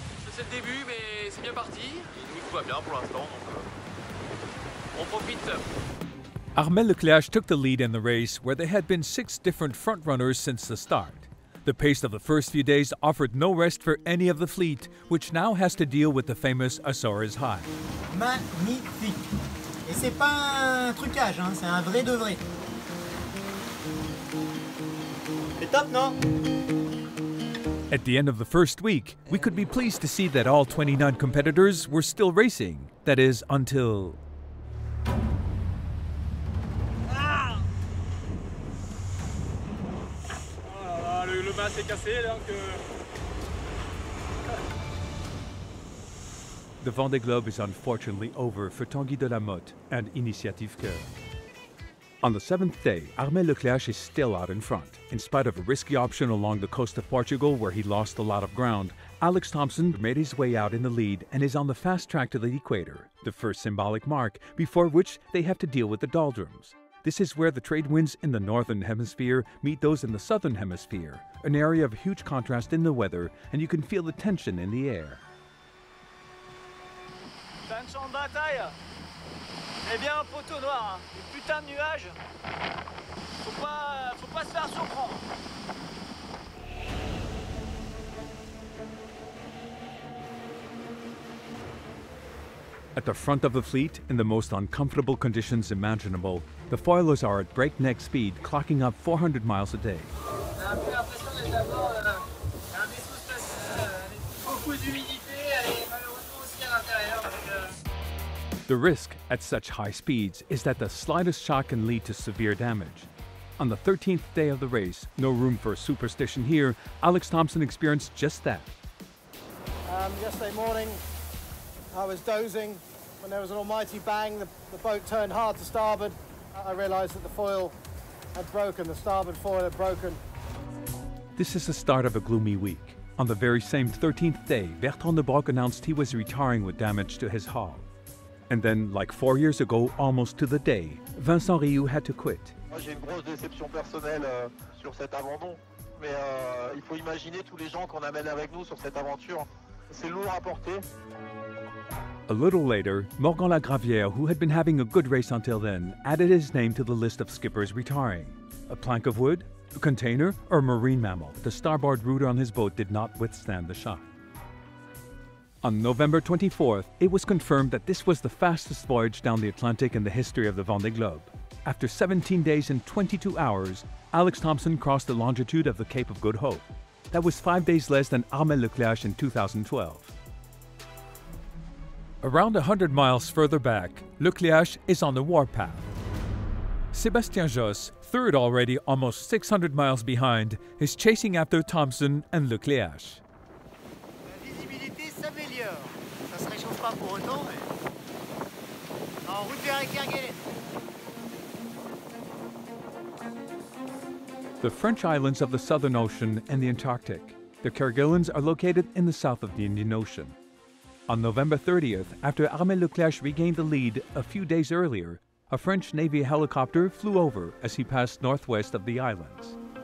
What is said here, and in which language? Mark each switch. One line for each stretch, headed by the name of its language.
French: C'est le début, mais c'est bien parti. Nous, tout va bien pour l'instant, donc on profite.
English: Armel Leclerc took the lead in the race where there had been 6 different front-runners since the start. The pace of the first few days offered no rest for any of the fleet, which now has to deal with the famous Azores High.
French: Magnifique. Et c'est pas un trucage, hein, c'est un vrai de vrai. C'est top, non?
English: At the end of the first week, we could be pleased to see that all 29 competitors were still racing. That is, until...
French: Le mât s'est cassé, donc...
English: The Vendée Globe is unfortunately over for Tanguy de la Motte and Initiative Coeur. On the 7th day, Armel Leclerc is still out in front. In spite of a risky option along the coast of Portugal where he lost a lot of ground, Alex Thompson made his way out in the lead and is on the fast track to the equator, the first symbolic mark, before which they have to deal with the doldrums. This is where the trade winds in the northern hemisphere meet those in the southern hemisphere, an area of huge contrast in the weather, and you can feel the tension in the air.
French: T'as une champ de bataille. Eh bien, un poteau noir, hein. Des putains de nuages. Faut pas se faire surprendre.
English: At the front of the fleet, in the most uncomfortable conditions imaginable, the foilers are at breakneck speed, clocking up 400 miles a day.
French: J'ai un peu l'impression d'être d'abord un vaisseau spatial avec beaucoup d'humidité et malheureusement aussi à l'intérieur.
English: The risk at such high speeds is that the slightest shock can lead to severe damage. On the 13th day of the race, no room for superstition here, Alex Thompson experienced just that. Yesterday morning, I was dozing when there was an almighty bang. The boat turned hard to starboard. I realized that the foil had broken, the starboard foil had broken. This is the start of a gloomy week. On the very same 13th day, Bertrand de Broc announced he was retiring with damage to his hull. And then, like 4 years ago, almost to the day, Vincent Rioux had to quit.
French: Moi, j'ai une grosse déception personnelle sur cet abandon. Mais il faut imaginer tous les gens qu'on amène avec nous sur cette aventure. C'est lourd à porter.
English: A little later, Morgan Lagravière, who had been having a good race until then, added his name to the list of skippers retiring. A plank of wood, a container, or a marine mammal, the starboard rudder on his boat did not withstand the shock. On November 24th, it was confirmed that this was the fastest voyage down the Atlantic in the history of the Vendée Globe. After 17 days and 22 hours, Alex Thompson crossed the longitude of the Cape of Good Hope. That was 5 days less than Armel Leclerc in 2012. Around 100 miles further back, Leclerc is on the warpath. Sébastien Josse, third already almost 600 miles behind, is chasing after Thompson and Leclerc.
French: La visibilité s'améliore. Ça se réchauffe pas pour autant, mais en route vers Kerguelen.
English: The French islands of the Southern Ocean and the Antarctic. The Kerguelens are located in the south of the Indian Ocean. On November 30th, after Armel Leclerc regained the lead a few days earlier, a French Navy helicopter flew over as he passed northwest of the islands.